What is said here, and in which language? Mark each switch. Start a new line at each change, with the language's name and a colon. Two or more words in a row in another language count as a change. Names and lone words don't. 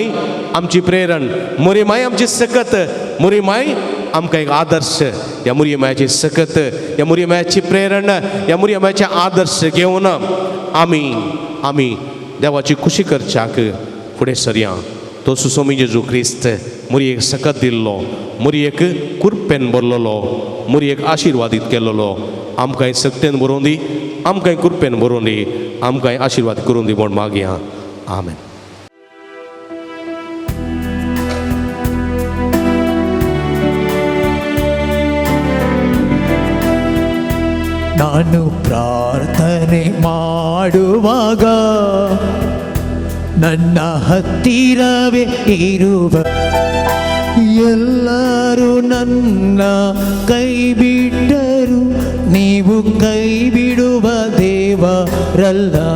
Konkani: आमची प्रेरण मोरी माय आमची सकत मोरी माय आमकां एक आदर्श ह्या मोरये मायाची सकत ह्या मोरये मायाची प्रेरण ह्या मोरये मायाचे आदर्श घेवन आमी देवाची खुशी करच्याक फुडें सरया तो सुसोमी जेजू क्रिस्त मोरयेक सकत दिल्लो मोरयेक कुरपेन भरलेलो मोरयेक आशिर्वादीत केल्लो आमकां सक्तेन बरोवन दी आमकां कुरपेन बरोवन दी आमकां आशिर्वाद करून दी म्हूण मागया आमेन
Kannada: ನಾನು ಪ್ರಾರ್ಥನೆ ಮಾಡುವಾಗ ನನ್ನ ಹತ್ತಿರವೇ ಇರುವ ಎಲ್ಲರೂ ನನ್ನ ಕೈ ಬಿಟ್ಟರು ನೀವು ಕೈ ಬಿಡುವ ದೇವರಲ್ಲ